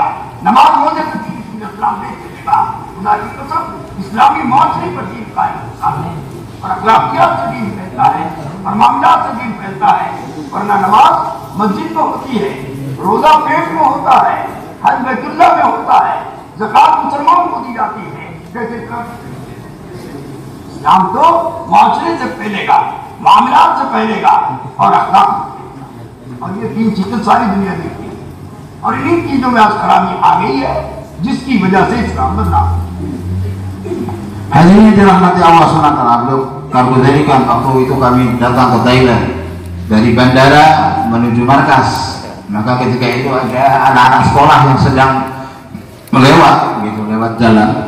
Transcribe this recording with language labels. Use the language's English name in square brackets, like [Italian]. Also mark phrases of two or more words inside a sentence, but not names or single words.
[Urdu] نماز روزے تو اسلام نہیں پھیلے گا۔ خدا کی قسم، اسلامی معاشرے پر دین قائم ہوتا ہے اور اخلاقیات سے دین پھیلتا ہے اور معاملات سے دین پھیلتا ہے، ورنہ نماز مسجد میں ہوتی ہے، روزہ پیٹ میں ہوتا ہے، حج بیت اللہ میں ہوتا ہے، زکات مسلمان کو دی جاتی ہے. کیسے اسلام تو معاشرے سے پھیلے گا، معاملات سے پھیلے گا اور اخلاق، اور یہ تین چیزیں ساری دنیا دیکھتی ہے اور انہیں چیزوں میں آج خرابی آ گئی ہے جس کی وجہ سے اسلام بدلا. [Indonesian] Hadirin dirahmati Allah SWT, kami dirikan waktu itu kami datang ke Thailand dari bandara menuju markas. Maka ketika itu ada anak-anak sekolah yang sedang melewat gitu, lewat jalan.